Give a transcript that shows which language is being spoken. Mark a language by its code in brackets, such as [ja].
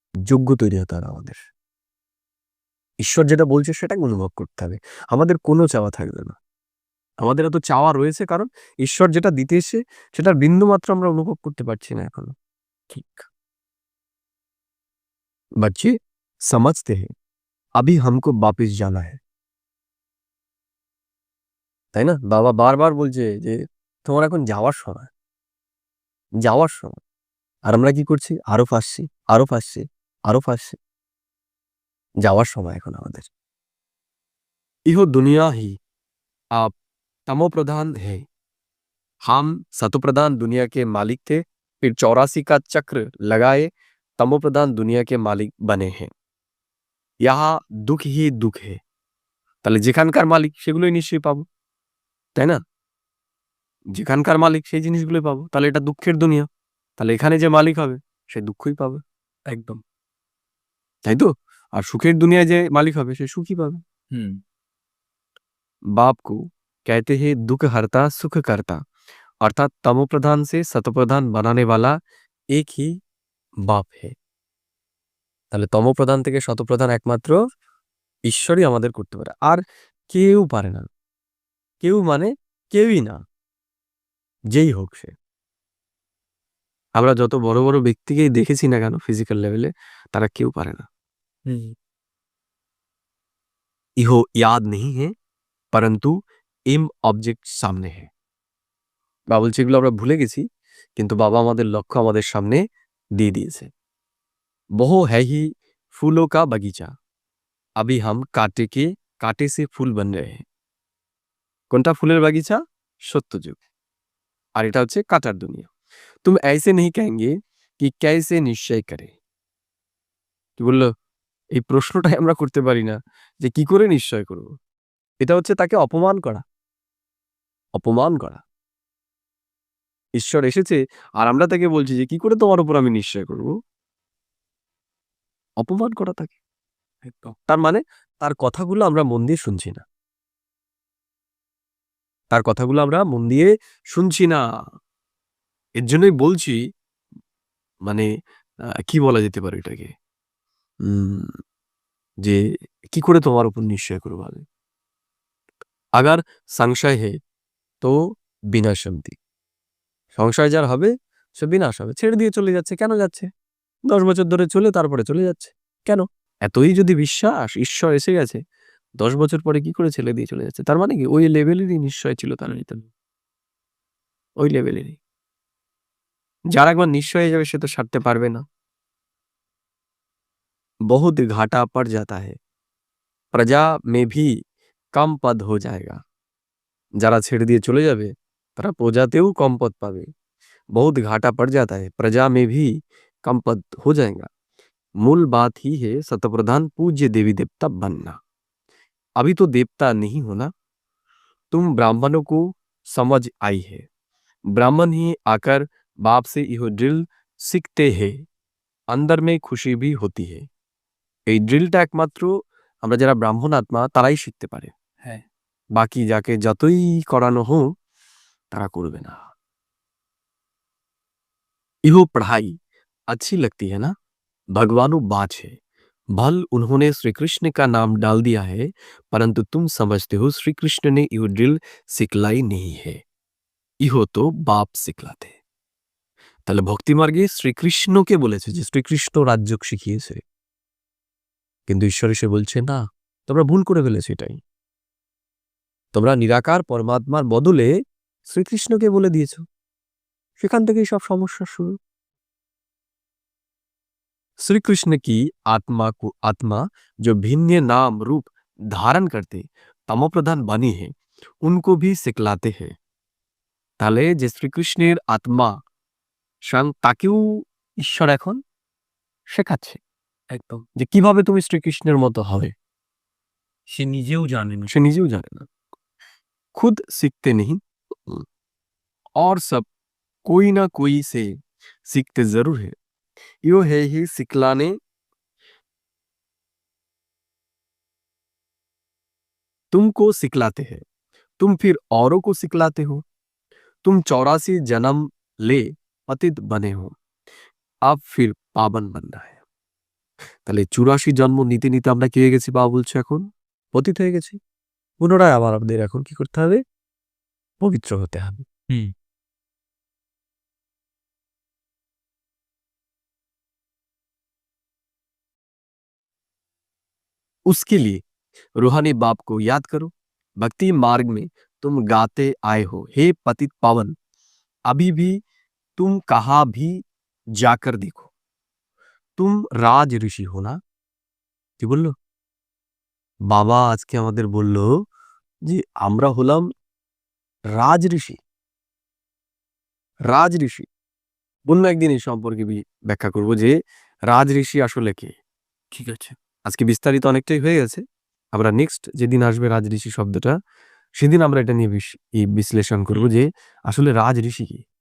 [bn] যোগ্য তৈরি হতে হবে আমাদের। ঈশ্বর যেটা বলছে সেটাকে অনুভব করতে হবে। আমাদের কোনো চাওয়া থাকবে না। আমাদের এত চাওয়া রয়েছে কারণ ঈশ্বর যেটা দিতে এসে সেটার বিন্দুমাত্র আমরা অনুভব করতে পারছি না এখনো। ঠিক। [hi] बच्चे समझते हैं अभी हमको वापिस जाना है। [bn] তাই না? বাবা বারবার বলছে যে তোমার এখন যাওয়ার সময়। যাওয়ার সময়। আর আমরা কি করছি? আরো ফাঁসছি, আরো ফাঁসছি, আরো ফাঁসছি। যাওয়ার সময় এখন আমাদের। [hi] ইহ দুনিয়া হি आप तमो प्रधान है। हम सतो प्रधान दुनिया के मालिक थे, फिर 84 का चक्र लगाए तमो प्रधान दुनिया के मालिक बने हैं। यहाँ दुख ही दुख है। [bn] তাহলে যেখানকার মালিক সেগুলোই নিশ্চয়ই পাবো। তাই না? যেখানকার মালিক সেই জিনিসগুলোই পাবো। তাহলে এটা দুঃখের দুনিয়া। তাহলে এখানে যে মালিক হবে সে দুঃখই পাবে। একদম। তাই তো? আর সুখের দুনিয়ায় যে মালিক হবে সে সুখই পাবে। হুম। [hi] बाप को कहते हैं दुख हरता सुख करता, अर्थात तमो प्रधान से सतो प्रधान बनाने वाला एक ही बाप है। [bn] তাহলে তম প্রধান থেকে শত প্রধান একমাত্র ঈশ্বরই আমাদের করতে পারে, আর কেউ পারে না। কেউ মানে কেউই না, যেই হোক সে। আমরা যত বড় বড় ব্যক্তিকেই দেখেছি না কেন ফিজিক্যাল লেভেলে, তারা কেউ পারে না। হুম। [hi] ইহো ইয়াদ নেই হে পরন্তু ইম অবজেক্ট সামনে হে। [bn] বা বলছে এগুলো আমরা ভুলে গেছি, কিন্তু বাবা আমাদের লক্ষ্য আমাদের সামনে দিয়ে দিয়েছে। [hi] বহু হ্যাঁ হি ফুলো কা বাগিচা, अभी हम कांटे से फूल बन रहे हैं। [bn] কোনটা ফুলের বাগিচা? সত্যযুগ। আর এটা হচ্ছে কাটার দুনিয়া। [hi] तुम ऐसे नहीं कहेंगे कि कैसे निश्चय करे। [bn] কি বললো? এই প্রশ্নটাই আমরা করতে পারি না যে কি করে নিশ্চয় করব। এটা হচ্ছে তাকে অপমান করা। অপমান করা। ঈশ্বর এসেছে আর আমরা তাকে বলছি যে কি করে তোমার উপর আমি নিশ্চয় করব। অপমান করা তাকে। একদম। তার মানে তার কথাগুলো আমরা মন দিয়ে শুনছি না। তার কথাগুলো আমরা মন দিয়ে শুনছি না। এর জন্যই বলছি, মানে কি বলা যেতে পারে এটাকে? যে কি করে তোমার উপর নিশ্চয় করব আমি? [hi] আগার সংশয় হে তো বিনাশন্তি। [bn] সংশয় যার হবে সে বিনাশ হবে। ছেড়ে দিয়ে চলে যাচ্ছে। কেন যাচ্ছে? ১০ বছর ধরে চলে তারপরে চলে যাচ্ছে। কেন? এতই যদি বিশ্বাস ঈশ্বর এসে গেছে, ১০ বছর পরে কি করে ছেড়ে দিয়ে চলে যাচ্ছে? তার মানে কি ওই লেভেলেরই নিশ্চয় ছিল তার ভিতরে। ওই লেভেলেরই। যার একবার নিশ্চয় হয়ে যাবে সে তো ছাড়তে পারবে না। [hi] बहुत घाटा पड़ जाता है, प्रजा में भी कम पद हो जाएगा। [bn] যারা ছেড়ে দিয়ে চলে যাবে তারা প্রজাতেও কম পদ পাবে। [hi] बहुत घाटा पड़ जाता है, प्रजा में भी कम पद हो जाएगा। मूल बात ही है सतप्रधान पूज्य देवी देवता बनना। अभी तो देवता नहीं होना, तुम ब्राह्मणों को समझ आई है। ब्राह्मण ही आकर बाप से यह ड्रिल सीखते हैं, अंदर में खुशी भी होती है। [bn] এই ড্রিলটা একমাত্র আমরা যারা ব্রাহ্মণ আত্মা তারাই শিখতে পারে, হ্যাঁ বাকি যাকে যতই করানো হোক তারা করবে না। [hi] इहो पढ़ाई अच्छी लगती है ना, भगवानु बाच है, भल उन्होंने श्री कृष्ण का नाम डाल दिया है, परंतु तुम समझते हो श्री कृष्ण ने यो ड्रिल सिखलाई नहीं है, इहो तो बाप सिखलाते। [bn] তাহলে ভক্তি মার্গে শ্রীকৃষ্ণকে বলেছে যে শ্রীকৃষ্ণ রাজ্য শিখিয়েছে, কিন্তু ঈশ্বর এসে বলছে না, তোমরা ভুল করে ফেলেছো, এটাই তোমরা নিরাকার পরমাত্মার বদলে শ্রীকৃষ্ণকে বলে দিয়েছো, সেখান থেকেই সব সমস্যা শুরু। [hi] श्री कृष्ण की आत्मा जो भिन्न नाम रूप धारण करते तमोप्रधान बनी है, उनको भी सिखलाते हैं। [bn] তাহলে যে শ্রীকৃষ্ণের আত্মা স্বয়ং তাকেও ঈশ্বর এখন শেখাচ্ছে একদম, যে কিভাবে তুমি শ্রীকৃষ্ণের মতো হবে। সে নিজেও জানে না। সে নিজেও জানে না, [hi] खुद सीखते नहीं और सब कोई ना कोई से सीखते जरूर है, यो है ही सिखलाने, तुमको सिखलाते हैं, तुम फिर औरों को सिखलाते हो, तुम 84 जन्म ले पतित बने हो, अब फिर পাবন बनना है। [bn] তাহলে 84 জন্ম নিতে নিতে আমরা কি হয়ে গেছি? বাবা বলছে এখন পতিত হয়ে গেছি, পুনরায় আবার আমাদের এখন কি করতে হবে? পবিত্র হতে হবে। হুম [hi] उसके लिए रूहानी बाप को याद करो, भक्ति मार्ग में तुम गाते आए हो, हे पतित पावन, अभी भी तुम कहाँ भी जाकर देखो, तुम রাজ ঋষি हो না। [bn] কি বললো বাবা? আজকে আমাদের বলল যে আমরা হলাম রাজ ঋষি। রাজ ঋষি অন্য একদিন এই সম্পর্কে ব্যাখ্যা করব যে রাজ ঋষি আসলে কে। ঠিক আছে। আজকে বিস্তারিত অনেকটাই হয়ে গেছে, আমরা নেক্সট যেদিন আসবে রাজ ঋষি শব্দটা, সেদিন আমরা এটা নিয়ে বিশ্লেষণ করব যে আসলে রাজ ঋষি কি।